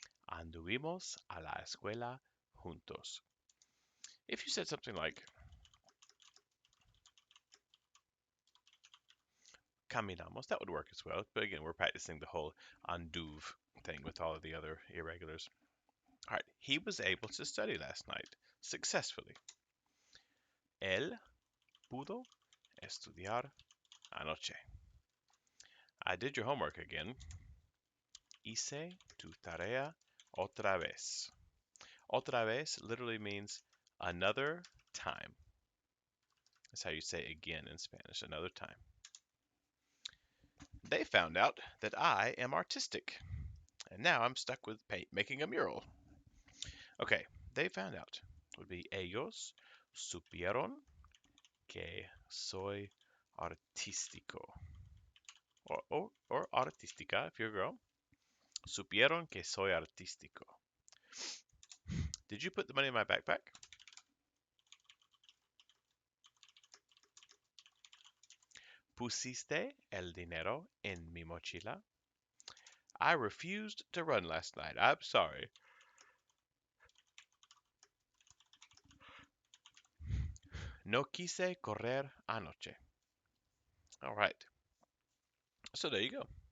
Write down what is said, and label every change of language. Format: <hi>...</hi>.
<es>Anduvimos a la escuela juntos.</es> <en>If you said something like caminamos, that would work as well. But again, we're practicing the whole anduve thing with all of the other irregulars. All right, he was able to study last night successfully.</en> <es>Él pudo estudiar anoche.</es> <en>I did your homework again.</en> <es>Hice tu tarea otra vez. Otra vez</es> <en>literally means another time. That's how you say again in Spanish, another time. They found out that I am artistic, and now I'm stuck with making a mural. Okay, they found out. Would be</en> <es>ellos supieron que soy artístico.</es> <en>Or artística if you're a girl.</en> <es>Supieron que soy artístico.</es> <en>Did you put the money in my backpack?</en> <es>Pusiste el dinero en mi mochila?</es> <en>I refused to run last night. I'm sorry.</en> <es>No quise correr anoche.</es> <en>All right. So there you go.</en>